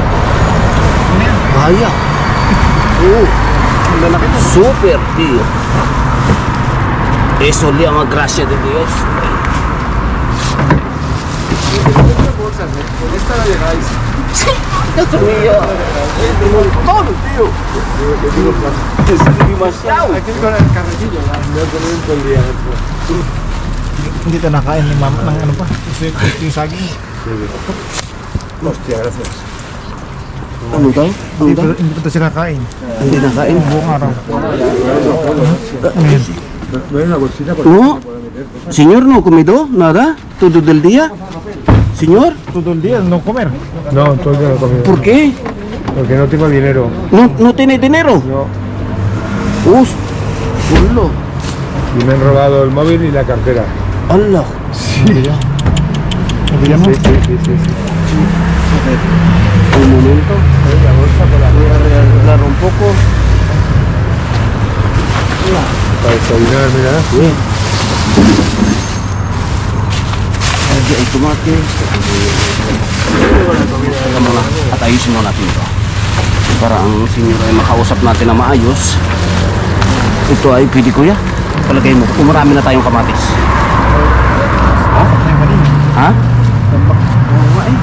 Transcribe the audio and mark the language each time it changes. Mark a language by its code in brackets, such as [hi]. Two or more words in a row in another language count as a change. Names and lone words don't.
[es] Vaya. Súper, tío. Eso le llama gracia de Dios. Dios mío. Es un montón, tío. Es demasiado. [tl] Hindi ito nakain ni mama ng ano pa. Yung saging. [es] Hostia, gracias. [tl] Ano tayo? Hindi pa ito siya nakain. Hindi nakain. Buong araw. [es] No, señor, no ha comido nada todo el día. Señor, Todo el día no comer. No, todo el día no comer. ¿por qué? Porque no tengo dinero. No tiene dinero. No. Hola. Y me han robado el móvil y la cartera. [ar] Allah. [es] Sí. Sí. Un momento. Voy a arreglar un poco. Para desayunar, mira. Bien. Aquí hay tomate. [tl] Teka muna, at ayusin mo natin ito. Para ang senior ay makausap natin na maayos. Ito ay pwede kuya. Palagay mo, kung marami na tayong kamatis. Ha? Ha? Oo nga eh.